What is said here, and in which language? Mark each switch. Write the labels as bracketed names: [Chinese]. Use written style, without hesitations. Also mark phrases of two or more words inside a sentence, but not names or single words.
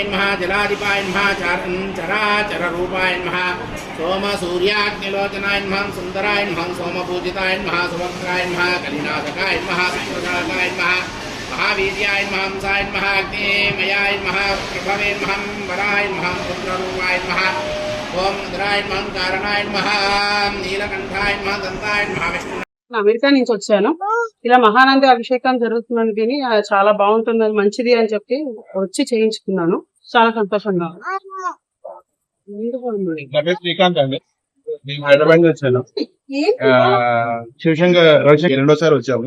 [Sanskrit] नमः जलाधिपाय नमः चराचररूपाय नमः सोमसूर्याग्निलोचनाय नमः सुंदराय नमः सोमपूजिताय नमः सुभद्राय नमः कलिनाशकाय नमः सुप्रसादाय नमः महावीर्याय नमः हंसाय नमः अग्निमयाय नमः प्रभवे नमः वराय नमः पुत्ररूपाय नमः ओम रुद्राय नमः कारणाय नमः नीलकंठाय नमः दंताय नमः विष्णु [Telugu] అమెరికా నుంచి వచ్చాను. ఇలా మహానంది అభిషేకం జరుగుతుందని విని చాలా బాగుంటుందని మంచిది అని చెప్పి వచ్చి చేయించుకున్నాను. చాలా సంతోషంగా శ్రీకాంత్ అండి, నేను హైదరాబాద్ నుంచి వచ్చాను. శివశంకర్ రవిశంకర్ రెండోసారి వచ్చాము.